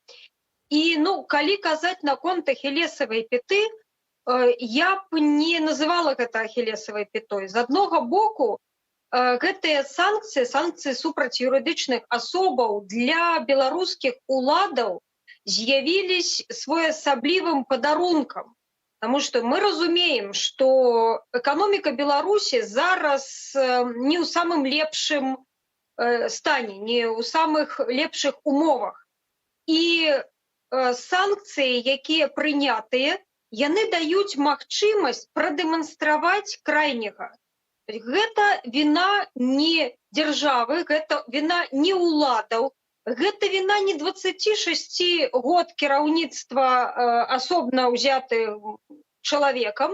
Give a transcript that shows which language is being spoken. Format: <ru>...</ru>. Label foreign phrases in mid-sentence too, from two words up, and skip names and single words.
<be>І, калі казаць наконт ахілесавай пяты, я б не называла гэта ахілесавай пятой. З аднога боку, гэтыя санкцыі супраць юрыдычных асобаў для беларускіх уладаў з'явілись своеасаблівым падарункам.</be> <ru>Потому что</ru> <be>мы разумеем, что экономика Беларуси зараз не ў самым лепшым стане, не ў самых лепшых умовах. І санкцыі, якія прынятыя, яны даюць магчымасць прадэманстраваць крайняга. Гэта віна не дзяржавы, гэта віна не ўладаў, гэта віна не 26 год кіраўніцтва асобна ўзятым чалавекам.</be>